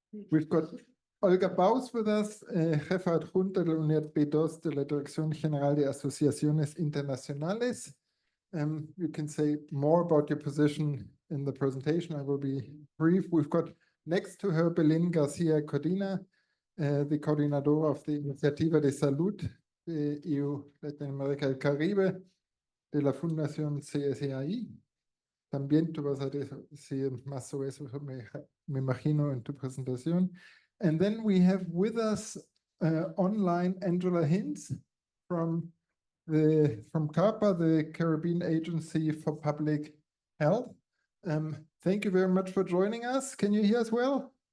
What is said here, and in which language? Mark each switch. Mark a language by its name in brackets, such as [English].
[English] We've got Olga Baus with us, [Spanish] jefa adjunta de la Unidad B2 de la Dirección General de Asociaciones Internacionales. [English] You can say more about your position in the presentation. I will be brief. We've got next to her Belén García Codina, the coordinator of the Iniciativa de Salud de EU Latin America y el Caribe de la Fundación CSAI. [Spanish] También tú vas a decir más sobre eso, me imagino, en tu presentación. [English] And then we have with us online Angela Hinz from CARPA, the Caribbean Agency for Public Health. Thank you very much for joining us. Can you hear us well?